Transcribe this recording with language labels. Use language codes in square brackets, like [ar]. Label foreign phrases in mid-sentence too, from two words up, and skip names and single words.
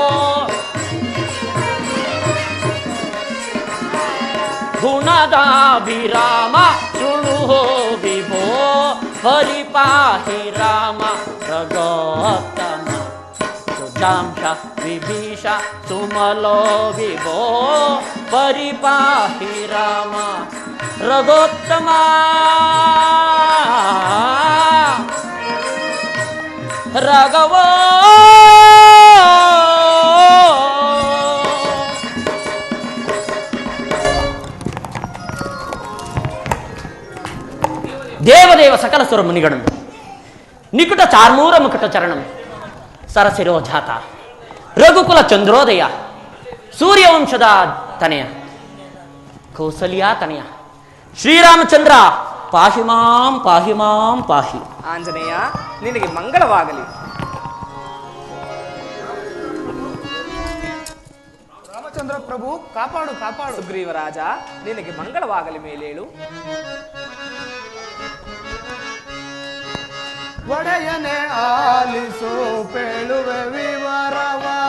[sa] गुणदा विराम शृणु हो विभो परिपाहि राम रघोत्तम सुजांश विभीष सुमलो विभो परिपाहि राम रघोत्तम राघवो [kn] ದೇವದೇವ ಸಕಲ ಸುರ ಮುನಿಗಳನ್ನು ನಿಕಟ ಚಾರ್ಮೂರ ಮುಕಟ ಚರಣಂ ಸರಸಿರೋಜಾತ ರಘುಕುಲ ಚಂದ್ರೋದಯ ಸೂರ್ಯವಂಶದ ತನೆಯ ಕೌಸಲ್ಯ ತನೆಯ ಶ್ರೀರಾಮಚಂದ್ರ [sa] पाहि मां पाहि मां पाहि. [kn] ಆಂಜನೇಯ ನಿನಗೆ ಮಂಗಳವಾಗಲಿ. ರಾಮಚಂದ್ರ ಪ್ರಭು ಕಾಪಾಡು ಕಾಪಾಡು. ಸುಗ್ರೀವರಾಜ ನಿನಗೆ ಮಂಗಳವಾಗಲಿ ಮೇಲೇಳು. ಒಡೆಯನೆ ಆಲಿಸು ಪೇಳುವೆ ವಿವರವ